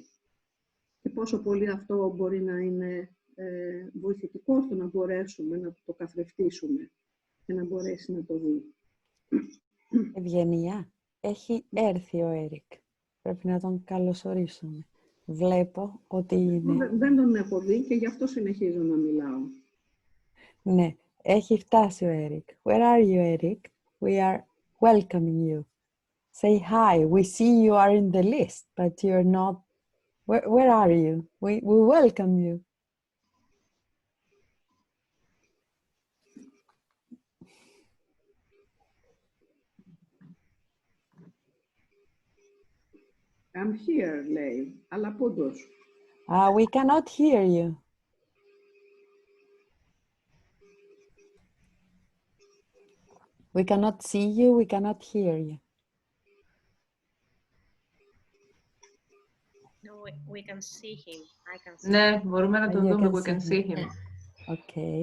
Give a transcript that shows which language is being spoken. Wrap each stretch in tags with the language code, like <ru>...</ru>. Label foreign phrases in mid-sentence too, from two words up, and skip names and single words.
<el>Και πόσο πολύ αυτό μπορεί να είναι βοηθητικό στο να μπορέσουμε να το καθρεφτίσουμε και να μπορέσει να το δει. Ευγενία, έχει έρθει ο Έρικ. Πρέπει να τον καλωσορίσουμε. Βλέπω ότι είναι... Δεν τον έχω δει και γι' αυτό συνεχίζω να μιλάω. Ναι, έχει φτάσει ο Έρικ.</el> <en>Where are you, Eric? We are welcoming you. Say hi. We see you are in the list, but you're not... Where are you? We welcome you. I'm here,</en> <el>λέει, αλλά πόντος.</el> <en>We cannot hear you. We cannot see you, we cannot hear you. No, we can see him. I can see</en> <el>Ναι, μπορούμε να τον</el> <en>You</en> <el>δούμε.</el> <en>can We can see see him. him. Okay.</en>